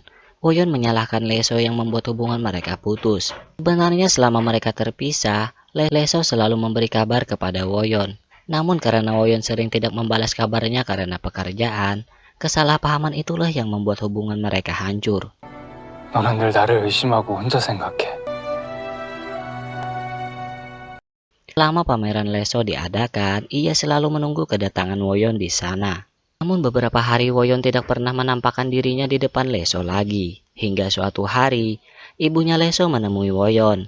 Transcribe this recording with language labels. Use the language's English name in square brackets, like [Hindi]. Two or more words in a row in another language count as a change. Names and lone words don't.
[Indonesian] Woyon menyalahkan Leso yang membuat hubungan mereka putus. Sebenarnya selama mereka terpisah, Leso selalu memberi kabar kepada Woyon. Namun karena Woyon sering tidak membalas kabarnya karena pekerjaan, kesalahpahaman itulah yang membuat hubungan mereka hancur. [Korean] 너는 늘 나를 의심하고 혼자 생각해. [Indonesian] Selama pameran Leso diadakan, ia selalu menunggu kedatangan Woyon di sana. Namun beberapa hari Woyon tidak pernah menampakkan dirinya di depan Leso lagi. Hingga suatu hari, ibunya Leso menemui Woyon.